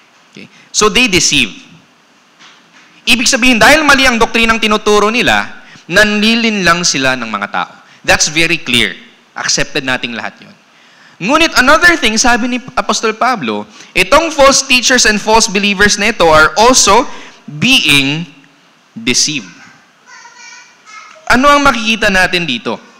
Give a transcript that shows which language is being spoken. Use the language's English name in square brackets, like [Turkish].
[English] Okay. So they deceive. [Filipino] Ibig sabihin, dahil mali ang doktrinang tinuturo nila, nanlilin lang sila ng mga tao. [English] That's very clear. [Filipino] Accepted nating lahat yun. Ngunit another thing, sabi ni Apostol Pablo, itong false teachers and false believers na ito [English] are also being deceived. [Filipino] Ano ang makikita natin dito?